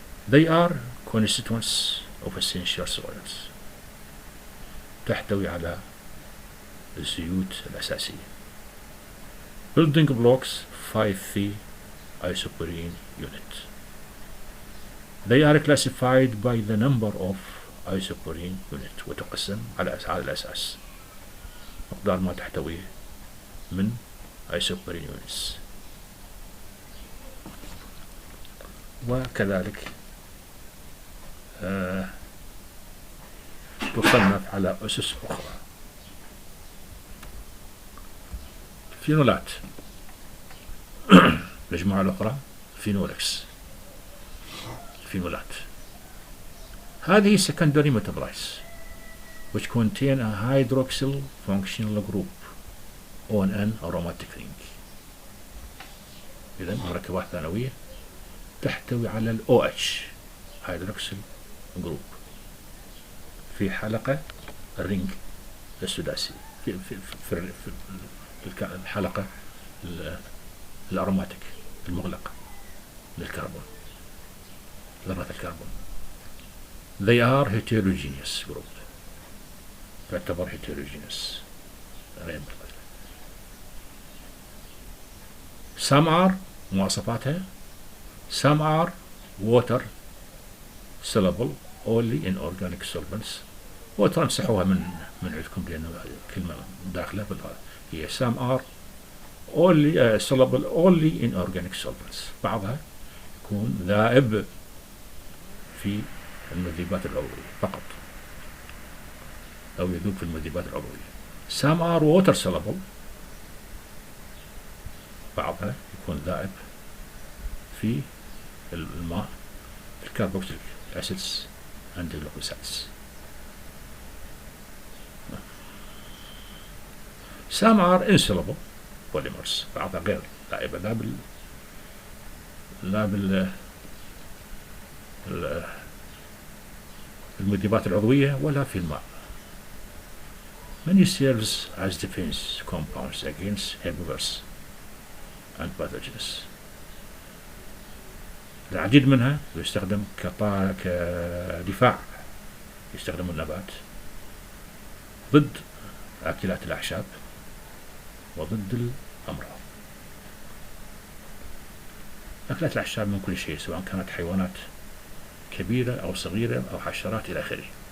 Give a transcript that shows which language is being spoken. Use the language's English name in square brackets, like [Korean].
[English] They are constituents of essential oils. [Arabic] تحتوي على الزيوت الأساسية. [English] Building blocks 5-phi isoprene unit. They are classified by the number of isoprene unit [Arabic] وتقسم على الأساس مقدار ما تحتويه من [English] isoprene units. [Arabic] وكذلك تصنف على أسس أخرى. فينولات. المجموعة الأخرى فينولكس. فينولات هذه [English] secondary metabolites which contain a hydroxyl functional group on an aromatic ring. [Arabic] إذن مركبات ثانوية تحتوي على ال [English] OH hydroxyl group [Arabic] في حلقة الرينج السداسي في الحلقة الأروماتيك المغلقة للكربون، ذرات الكربون. [English] They are heterogeneous group. [Arabic] تعتبر heterogeneous. [English] Some are [Arabic] مواصفاتها [English] some are water soluble only in organic solvents. [Arabic] وتمسحوها من عندكم لأنه كلمة داخلة هي [English] some are only soluble only in organic solvents. [Arabic] بعضها يكون ذائب في المذيبات العضوية فقط أو يذوب في المذيبات العضوية. [English] some are water soluble. [Arabic] بعضها يكون ذائب في الماء الكربوكسيليك acids and glucosides. [English] some are insoluble polymers. [Arabic] بعضها غير ذائبة لا المذيبات العضوية ولا في الماء. [English] Many serves as defense compounds against herbivores and pathogens. [Arabic] العديد منها يستخدم كدفاع، يستخدم النبات ضد أكلات الأعشاب وضد الأمراض. أكلات الأعشاب من كل شيء سواء كانت حيوانات كبيرة أو صغيرة أو حشرات إلى آخره.